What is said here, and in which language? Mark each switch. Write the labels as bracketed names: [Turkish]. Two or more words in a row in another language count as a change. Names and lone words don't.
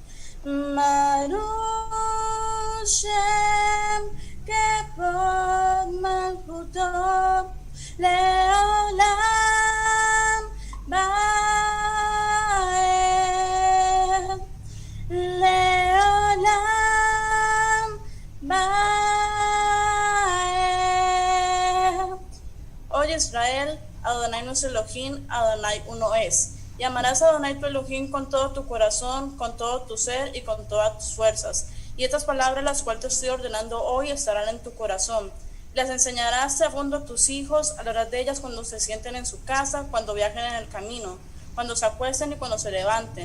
[Hebrew] ברוך שם כבוד מלכותו לעולם ועד. לעולם ועד. [Spanish] Oye Israel, Adonai nuestro Elohim, Adonai uno es. Y amarás a Adonai tu Elohim con todo tu corazón, con todo tu ser y con todas tus fuerzas. Y estas palabras las cuales te estoy ordenando hoy estarán en tu corazón. Las enseñarás a fondo a tus hijos, hablarás de ellas cuando se sienten en su casa, cuando viajen en el camino, cuando se acuesten y cuando se levanten.